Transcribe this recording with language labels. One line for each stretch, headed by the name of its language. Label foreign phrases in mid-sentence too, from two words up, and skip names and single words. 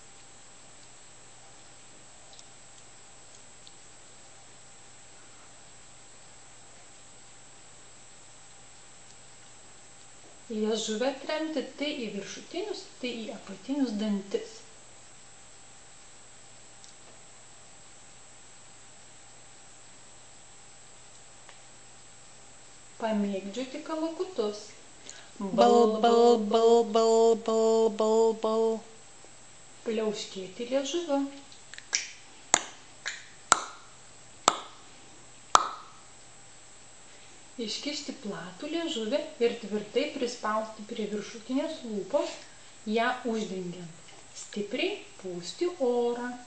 Lithuanian: Liežuvę tremti tai į viršutinius, tai į apatinius dantis. Pamėgdžioti kalakutus. Bal, bal, bal, bal, bal, bal, bal. Pliauškėti liežuviu. Iškišti platų liežuvį ir tvirtai prispausti prie viršutinės lūpos, ją uždengiant. Stipriai pūsti orą.